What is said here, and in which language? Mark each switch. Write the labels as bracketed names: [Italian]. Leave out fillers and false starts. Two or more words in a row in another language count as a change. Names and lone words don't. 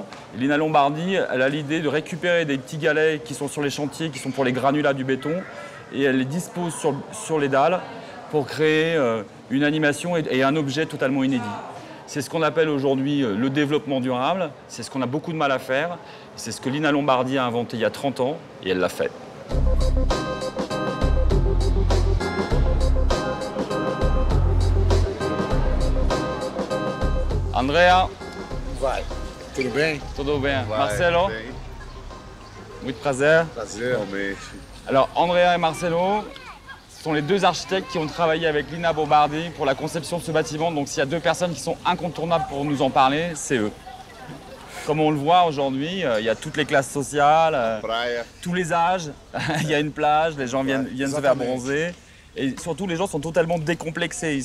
[French] Et Lina Bombardi, elle a l'idée de récupérer des petits galets qui sont sur les chantiers, qui sont pour les granulats du béton, et elle les dispose sur les dalles pour créer une animation et un objet totalement inédit. C'est ce qu'on appelle aujourd'hui le développement durable, c'est ce qu'on a beaucoup de mal à faire, c'est ce que Lina Bombardi a inventé il y a 30 ans, et elle l'a fait. Andrea. [Portuguese] Vai. Tudo bem? Tudo bem. Vai, Marcelo. bem. Muito prazer. Prazer. Realmente. [French] Alors, Andrea et Marcelo sont les 2 architectes qui ont travaillé avec Lina Bombardi pour la conception de ce bâtiment. Donc, s'il y a 2 personnes qui sont incontournables pour nous en parler, c'est eux. Comme on le voit aujourd'hui, il y a toutes les classes sociales, tous les âges. Il y a une plage, les gens viennent se faire bronzer. Et surtout, les gens sont totalement décomplexés ici.